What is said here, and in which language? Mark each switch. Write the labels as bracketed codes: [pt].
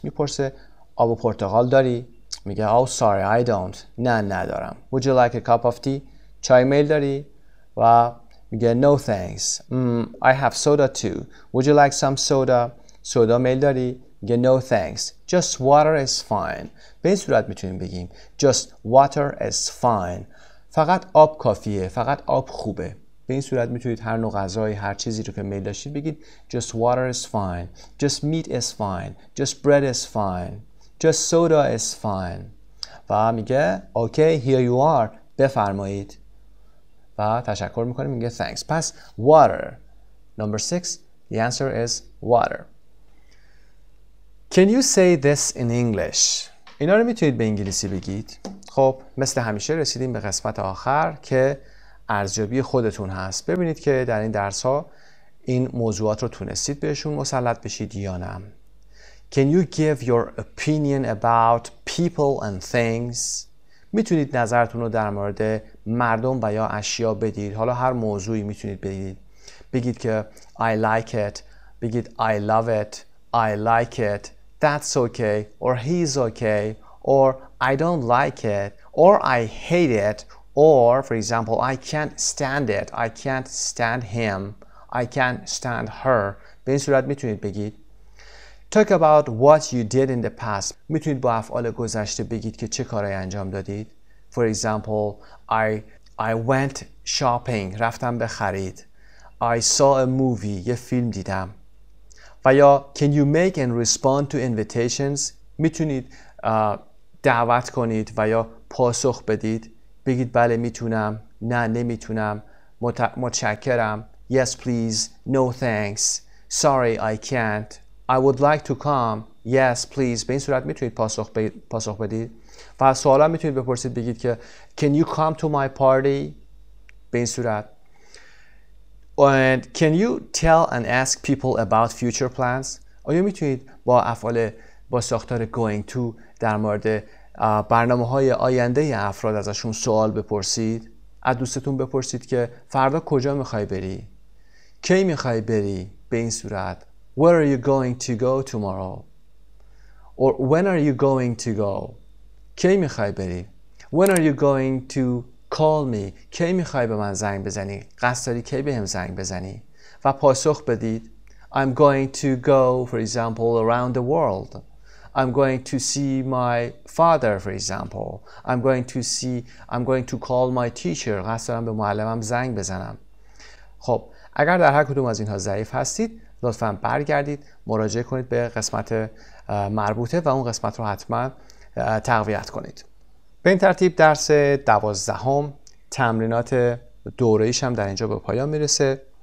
[fa] میپرسه آب و پرتقال داری؟ میگه [en] Oh sorry, I don't. [fa] نه ندارم. [en] Would you like a cup of tea? [fa] چای میل داری؟ و میگه [en] No thanks. I have soda too. Would you like some soda? [fa] soda میل داری؟ میگه [en] No thanks. Just water is fine. [fa] به این صورت میتونیم بگیم [en] Just water is fine. [fa] فقط آب کافیه. فقط آب خوبه. به این صورت میتونید هر نوع غذایی، هر چیزی رو که میل داشتید بگید [en] Just water is fine. Just meat is fine. Just bread is fine. Just soda is fine. [fa] و میگه [en] Okay, here you are. [fa] بفرمایید. و تشکر میکنه میگه Thanks. [en] پس water. Number 6. The answer is water. Can you say this in English? [fa] اینا رو میتونید به انگلیسی بگید. خب مثل همیشه رسیدیم به قسمت آخر که ارزیابی خودتون هست. ببینید که در این درس ها این موضوعات رو تونستید بهشون مسلط بشید یا نه. [en] Can you give your opinion about people and things? [fa] میتونید نظرتون رو در مورد مردم و یا اشیا بدید. حالا هر موضوعی میتونید بگید. بگید که [en] I like it. [fa] بگید [en] I love it. I like it. That's okay. Or he's okay. Or I don't like it. Or I hate it. Or, for example, I can't stand it. I can't stand him. I can't stand her. [fa] به این صورت میتونید بگید. [en] Talk about what you did in the past. [fa] میتونید با افعال گذشته بگید که چه کارایی انجام دادید. [en] For example, I went shopping. [fa] رفتم به خرید. [en] I saw a movie. [fa] یه فیلم دیدم. و یا [en] can you make and respond to invitations. [fa] میتونید دعوت کنید و یا پاسخ بدید. بگید بله میتونم. نه نمیتونم. متشکرم. [en] Yes please. No thanks. Sorry I can't. I would like to come. Yes please. [fa] به این صورت میتونید پاسخ بدید. و سوالا میتونید بپرسید، بگید که [en] can you come to my party [fa] به این صورت. [en] And can you tell and ask people about future plans؟ [fa] آیا میتونید با ساختار going to در مورد برنامه‌های آینده افراد ازشون سوال بپرسید؟ از دوستتون بپرسید که فردا کجا میخوای بری؟ کی میخوای بری؟ به این صورت [en] Where are you going to go tomorrow? Or when are you going to go? [fa] کی میخوای بری؟ [en] When are you going to call me? [fa] کی میخوای به من زنگ بزنی؟ قصد داری کی بهم زنگ بزنی؟ و پاسخ بدید [en] I'm going to go, for example, around the world. I'm going to see my father, for example. I'm going to call my teacher. [fa] قصد دارم به معلمم زنگ بزنم. خب اگر در هر کدوم از اینها ضعیف هستید لطفاً برگردید مراجعه کنید به قسمت مربوطه و اون قسمت رو حتما تقویت کنید. به این ترتیب درس 12 تمرینات دوره‌ایش هم در اینجا به پایان میرسه.